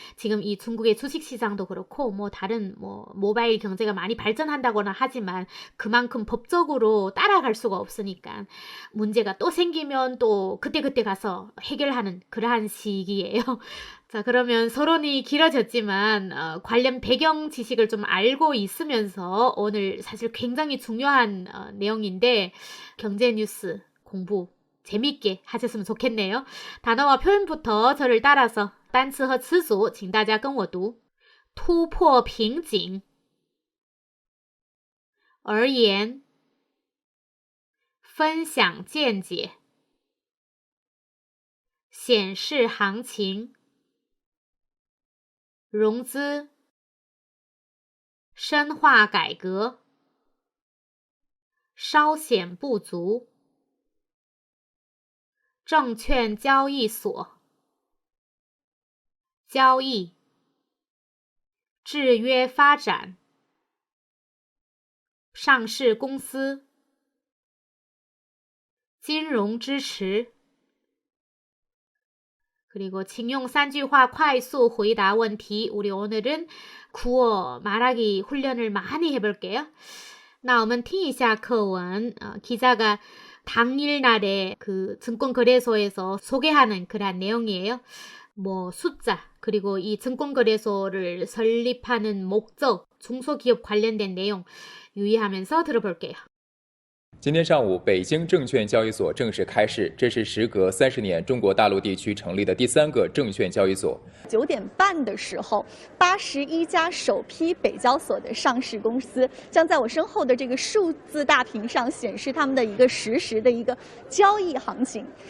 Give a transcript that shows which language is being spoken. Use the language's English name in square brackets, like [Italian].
[Korean] 지금 이 중국의 주식시장도 그렇고 뭐 다른 뭐 모바일 경제가 많이 발전한다거나 하지만 그만큼 법적으로 따라갈 수가 없으니까 문제가 또 생기면 또 그때그때 가서 해결하는 그러한 시기예요. 자, 그러면 서론이 길어졌지만 관련 배경 지식을 좀 알고 있으면서 오늘 사실 굉장히 중요한 내용인데 경제 뉴스 공부 재밌게 하셨으면 좋겠네요. 단어와 표현부터 저를 따라서 [Chinese] 单词和词组请大家跟我读突破瓶颈而言分享见解显示行情融资深化改革稍显不足证券交易所交易制约发展上市公司金融支持 [Korean] 그리고 징용 [Chinese] 3句话 快速回答问题. [Korean] 우리 오늘은 구어 말하기 훈련을 많이 해볼게요. [Chinese] 那我们听一下课文. [Korean] 기자가 당일날에 그 증권거래소에서 소개하는 그런 내용이에요. 뭐 숫자, 그리고 이 증권거래소를 설립하는 목적, 중소기업 관련된 내용 유의하면서 들어볼게요. [Chinese] 今天上午，北京证券交易所正式开市，这是时隔30年中国大陆地区成立的第3个证券交易所。 9点半的时候，81家首批北交所的上市公司将在我身后的这个数字大屏上显示他们的一个实时的一个交易行情。